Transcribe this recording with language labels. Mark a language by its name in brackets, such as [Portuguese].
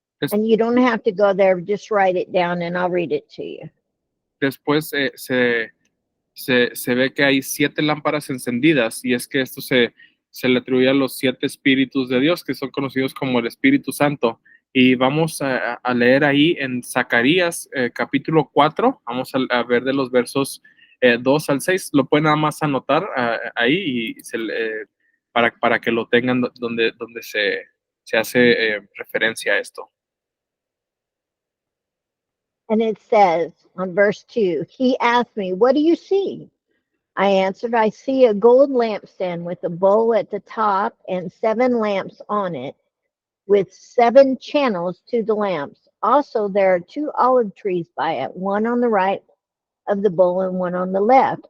[English] And you don't have to go there, just write it down and I'll read it to you. [Spanish] Después se ve que hay 7 lámparas encendidas, y es que esto se le atribuye a los 7 espíritus de Dios, que son conocidos como el Espíritu Santo. Y vamos a leer ahí en Zacarías capítulo 4, vamos a ver de los versos 2 al 6. Lo pueden nada más anotar ahí, y para que lo tengan donde se hace referencia a esto. [English] And it says on verse 2, he asked me, what do you see? I answered, I see a gold lampstand with a bowl at the top and 7 lamps on it, with 7 channels to the lamps. Also, there are 2 olive trees by it, one on the right of the bowl and one on the left.